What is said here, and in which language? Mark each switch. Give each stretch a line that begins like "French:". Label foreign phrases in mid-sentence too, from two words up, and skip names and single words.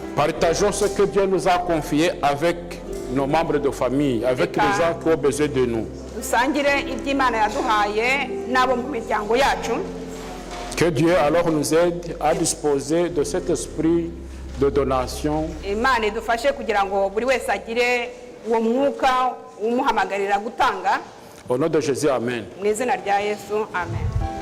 French: Partageons ce que Dieu nous a confié avec nos membres de famille, avec les gens qui ont besoin de nous.
Kinyarwanda: Dusangire iby'Imana yaduhaye n'abo mu miryango yacu.
French: Que Dieu alors nous aide à disposer de cet esprit de donation.
Kinyarwanda: Imana idufashe kugira ngo buri wese agire uwo mwuka umuhamagarira gutanga.
French: Au nom de Jésus, Amen.
Kinyarwanda: Mu izina rya Yesu, amen.